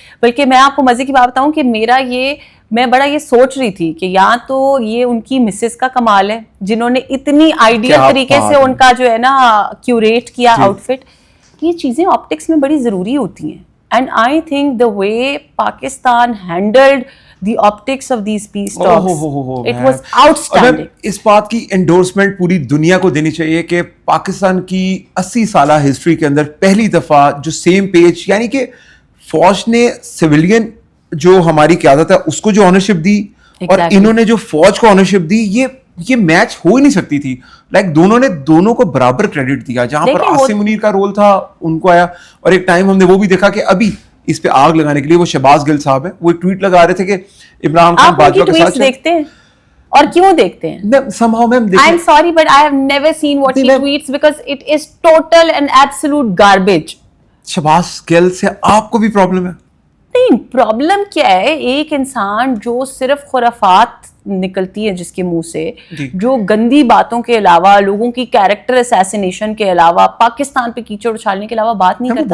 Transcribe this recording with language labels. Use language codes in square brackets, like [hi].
[ur] بلکہ میں آپ کو مزے کی بات بتاؤں کہ میں بڑا یہ سوچ رہی تھی کہ یا تو یہ ان کی مسز کا کمال ہے جنہوں نے اتنی آئیڈیل طریقے سے ان کا جو ہے نا کیوریٹ کیا آؤٹ فٹ. یہ چیزیں آپٹکس میں بڑی ضروری ہوتی ہیں. [en] And I think the way Pakistan handled the optics of these peace talks, it was outstanding. [ur] اس بات کی انڈورسمنٹ پوری دنیا کو دینی چاہیے کہ پاکستان کی 80 سالہ ہسٹری کے اندر پہلی دفعہ جو سیم پیج, یعنی کہ فوج نے سویلین جو ہماری قیادت ہے اس کو جو آنرشپ دی اور انہوں نے جو فوج کو آنرشپ دی, یہ میچ ہو ہی نہیں سکتی تھی. لائک دونوں کو برابر کریڈٹ دیا. جہاں پر عاصم منیر کا رول تھا ان کو آیا, اور ایک ٹائم ہم نے وہ بھی دیکھا کہ ابھی اس پہ آگ لگانے کے لیے وہ شہباز گل صاحب ہیں, وہ ایک ٹویٹ لگا رہے تھے کہ عمران خان باجوہ کے ساتھ دیکھتے ہیں اور کیوں دیکھتے ہیں. [en] somehow ma'am, I'm sorry but I have never seen what he tweets because it is total and absolute garbage. [ur] Shahbaz گل سے آپ کو بھی پرابلم ہے؟ نہیں, پرابلم کیا ہے, ایک انسان جو صرف خرافات نکلتی ہے جس کے منہ سے, جو گندی باتوں کے علاوہ, لوگوں کی کیریکٹر اسیسینیشن کے علاوہ, پاکستان پہ کیچڑ اچھالنے کے علاوہ بات نہیں کرتا.